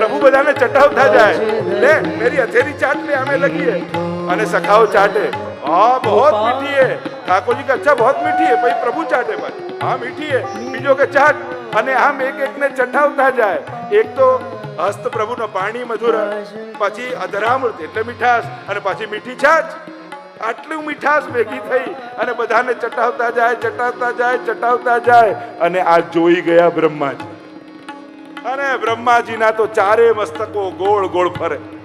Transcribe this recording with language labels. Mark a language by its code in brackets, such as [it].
[gu] પ્રભુ બધાને ચટાવતા જાય, [hi] લે મેરી હથેરી ચાટ લે, हमें लगी है. [gu] અને સખાઓ ચાટે, [hi] हाँ बहुत मीठी है. ठाकुर जी का अच्छा बहुत मीठी है. भाई प्रभु चाटे भाई, हाँ मीठी है. [gu] બીજો કે ચાટ. અને આમ એક એકને ચટાવતા જાય. એક તો હસ્ત પ્રભુનો પાણી મધુર, પછી અધરામૃત એટલે મીઠાશ, અને પછી મીઠી છાશ. આટલું મીઠાશ ભેગી થઈ અને બધાને ચટાવતા જાય, ચટાવતા જાય, ચટાવતા જાય. અને આ જોઈ ગયા બ્રહ્માજી. અને બ્રહ્માજીના તો ચારે મસ્તકો ગોળ ગોળ ફરે.